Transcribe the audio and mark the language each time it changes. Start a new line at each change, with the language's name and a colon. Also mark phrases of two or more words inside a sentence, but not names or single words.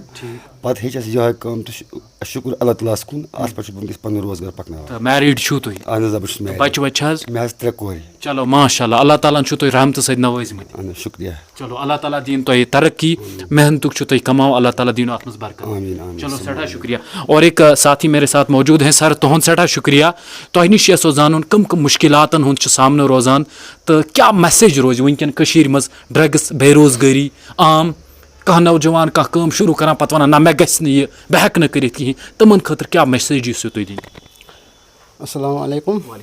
Kashmiri: پتہٕ ہیٚچھ اَسہِ یِہوے کٲم تہٕ شُکُر اللہ تعالیٰ ہس کُن اَتھ پٮ۪ٹھ چھُس بہٕ وٕنکیٚس پنُن روزگار پکناوان. میریٖڈ چھُو تُہۍ؟ اہن حظ آ بہٕ چھُس میریٖڈ. بچہٕ وچہٕ حظ؟ مےٚ حظ 3 کورِ. چلو ماشاء اللہ اللہ تعالیٰ ہن چھُو تُہۍ رحمتہٕ سۭتۍ نوٲزمٕتۍ. اہن حظ شُکریہ. چلو اللہ تعالیٰ دِیِن تۄہہِ ترقی محنتُک چھُو تُہۍ کماو اللہ تعالیٰ دیٖنو اتھ منٛز برکت. چلو سٮ۪ٹھاہ شُکریہ.
Urdu: اور ایک ساتھی میرے ساتھ موجود ہیں.
Kashmiri: سر تُہُنٛد سٮ۪ٹھاہ شُکریہ. تۄہہِ نِش یژھو زانُن کٕم کٕم مُشکِلاتن ہُنٛد چھُ سامنہٕ روزان تہٕ کیٛاہ میسیج روزِ وٕنکیٚن کٔشیٖرِ منٛز ڈرٛگٕس بے روزگٲری عام کانٛہہ نوجوان کانٛہہ کٲم شروٗع کران پتہٕ ونان نہ مےٚ گژھِ نہٕ یہِ بہٕ ہٮ۪کہٕ نہٕ کٔرِتھ کِہینۍ تِمن خٲطرٕ کیٛاہ میسیج یُس تُہۍ دِنۍ؟
Arabic: السلام علیکم.